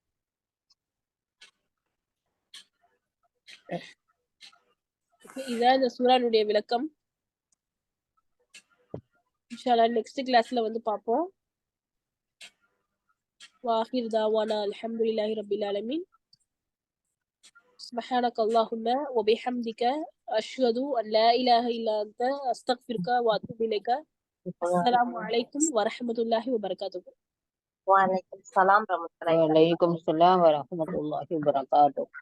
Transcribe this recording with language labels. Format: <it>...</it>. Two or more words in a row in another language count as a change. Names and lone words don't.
<ta>இதான் இந்த சூரானுடைய விளக்கம்.</ta> <ar>إن شاء الله</ar> <en>next class</en> <ta>வந்து பார்ப்போம்.</ta> <ar>وآخر دعوانا الحمد لله رب العالمين. سبحانك اللهم وبحمدك أشهد أن لا إله إلا أنت أستغفرك وأتوب إليك. السلام عليكم ورحمة الله وبركاته. وعليكم السلام ورحمة الله. وعليكم السلام ورحمة الله وبركاته.</ar>